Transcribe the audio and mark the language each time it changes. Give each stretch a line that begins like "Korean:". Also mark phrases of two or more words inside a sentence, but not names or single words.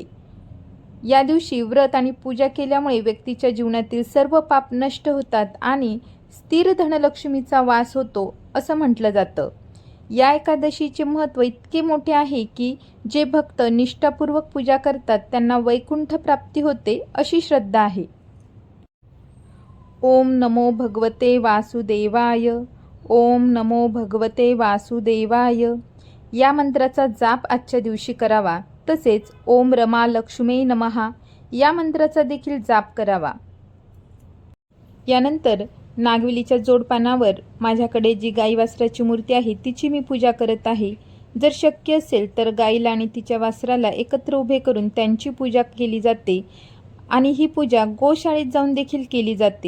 Marathi: या दिवशी व्रत आणि पूजा केल्यामुळे व्यक्तीच्या जीवनातील सर्व पाप नष्ट होतात आणि स्थिर धनलक्ष्मीचा वास होतो असं म्हटलं जातं. या एकादशीचे महत्त्व इतके मोठे आहे की जे भक्त निष्ठापूर्वक पूजा करतात त्यांना वैकुंठ प्राप्ती होते अशी श्रद्धा आहे.
Sanskrit: ओम नमो भगवते वासुदेवाय. ओम नमो भगवते वासुदेवाय
Marathi: या मंत्राचा जाप आजच्या दिवशी करावा. तसेच
Sanskrit: ओम रमा लक्ष्मी नमहा
Marathi: या मंत्राचा देखील जाप करावा. यानंतर नागवेलीच्या जोडपानावर माझ्याकडे जी गाई वासराची मूर्ती आहे तिची मी पूजा करत आहे. जर शक्य असेल तर गाईला आणि तिच्या वासराला एकत्र उभे करून त्यांची पूजा केली जाते आणि ही पूजा गोशाळेत जाऊन देखील केली जाते.